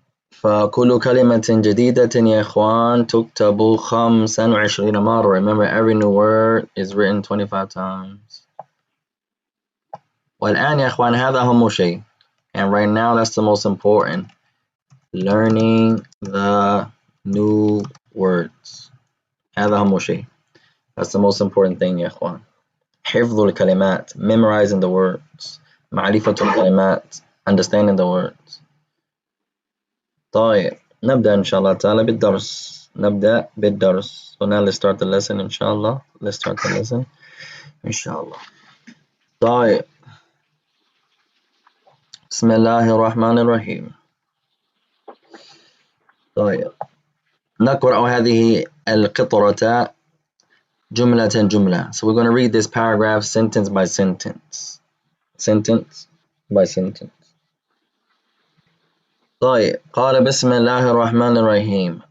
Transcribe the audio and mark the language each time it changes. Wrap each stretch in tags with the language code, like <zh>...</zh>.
<ar>فكل كلمة جديدة يا إخوان تكتب 25 مرة.</ar> <en>Remember, every new word is written 25 times.</en> <ar>والآن يا إخوان هذا أهم شيء.</ar> <en>And right now that's the most important. Learning the new words.</en> <ar>هذا أهم شيء.</ar> <en>That's the most important thing</en> <ar>يا إخوان. حفظ الكلمات.</ar> <en>Memorizing the words.</en> <ar>معرفة الكلمات.</ar> <en>Understanding the words.</en> <ar>طيب نبدأ إن شاء الله تعالى بالدرس. نبدأ بالدرس.</ar> <en>So now let's start the lesson إن شاء الله. Let's start the lesson إن شاء الله.</en> <ar>طيب بسم الله الرحمن الرحيم. طيب نقرأ هذه القطرة جملة جملة.</ar> <en>So we're going to read this paragraph sentence by sentence. Sentence by sentence.</en> <ar>طيب قال بسم الله الرحمن الرحيم.</ar>